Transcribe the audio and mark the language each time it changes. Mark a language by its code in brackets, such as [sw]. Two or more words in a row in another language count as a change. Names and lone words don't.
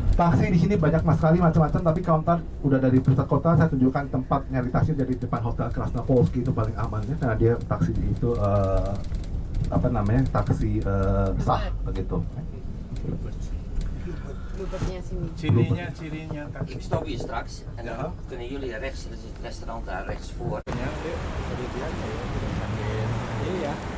[id] Taksi di sini banyak sekali macam-macam, tapi kalau ntar udah dari pusat kota, saya tunjukkan tempat nyari taksi dari depan Hotel Krasnopolski, itu paling aman ya, karena dia taksi itu apa namanya, taksi sah begitu. Cirinya taksi. [nl] Ik stop hier straks en dan kunnen jullie rechts, er is het restaurant daar rechts voor. [id] Iya.